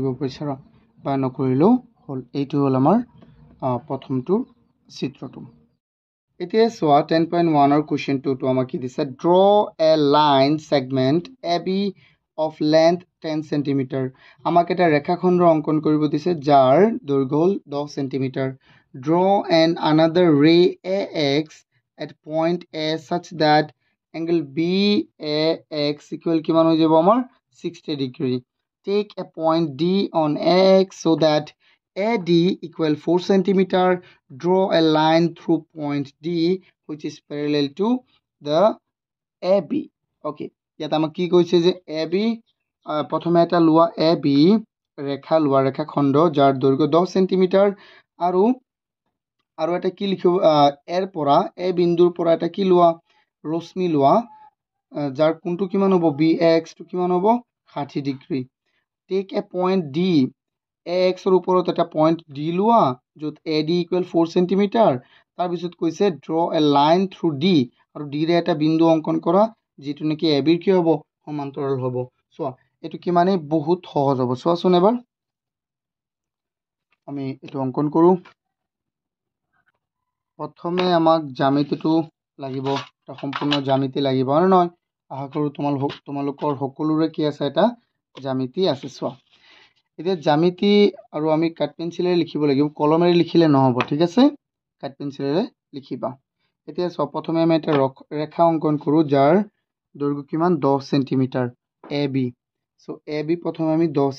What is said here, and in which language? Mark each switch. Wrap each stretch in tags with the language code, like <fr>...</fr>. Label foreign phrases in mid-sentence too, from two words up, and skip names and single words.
<as>বিচাৰা বা নকৰিলেও হ'ল এইটো হ'ল আমাৰ প্ৰথমটো চিত্ৰটো এতিয়া চোৱা 10.1 কুৱেশ্যন 2টো আমাক কি দিছে</as> <en>draw a line segment A B of length 10 centimeter</en> <as>আমাক এটা ৰেখাখণ্ড অংকন কৰিব দিছে যাৰ দৈৰ্ঘ্য হ'ল 10 সেন্টিমিটাৰ</as> <en>draw an another ray A X at point A such that angle BAX equal</en> <as>কিমান হৈ যাব আমাৰ 60 ডিগ্ৰী</as> <en>take a point D on X so that AD equal 4 centimeter. Draw a line through point D which is parallel to the AB. Okay.</en> <as>ইয়াত আমাক কি কৈছে যে AB প্ৰথমে এটা লোৱা AB ৰেখা লোৱা ৰেখা খণ্ড যাৰ দৈৰ্ঘ্য 10 সেন্টিমিটাৰ আৰু এটা কি লিখিব এৰ পৰা এ বিন্দুৰ পৰা এটা কি লোৱা ৰশ্মি লোৱা যাৰ কোণটো কিমান হ'ব BX টো কিমান হ'ব 60 ডিগ্ৰী</as> <en>take a point D</en> <as>AX ৰ ওপৰত এটা পইণ্ট D লোৱা য'ত AD equal 4 সেন্টিমিটাৰ তাৰপিছত কৈছে</as> <en>draw a line through D</en> <as>আৰু D ৰে এটা বিন্দু অংকন কৰা যেটো নেকি AB ৰ কি হ'ব সমান্তৰাল হ'ব চোৱা এটো কি মানে বহুত সহজ হ'ব চোৱাচোন এবাৰ আমি এটো অংকন কৰো প্ৰথমে আমাক জ্যামিতিটো লাগিব এটা সম্পূৰ্ণ জ্যামিতি লাগিব আৰু নহয় আশা কৰো তোমালোকৰ সকলোৰে কি আছে এটা জ্যামিতি আছে চোৱা এতিয়া জ্যামিতি আৰু আমি কাট পেন্সিলেৰে লিখিব লাগিব কলমেৰে লিখিলে নহব ঠিক আছে কাট পেন্সিলেৰে লিখিবা এতিয়া চোৱা প্ৰথমে আমি এটা ৰেখা অংকন কৰো যাৰ দৈৰ্ঘ্য কিমান 10 সেন্টিমিটাৰ AB সো AB প্ৰথমে আমি 10</as>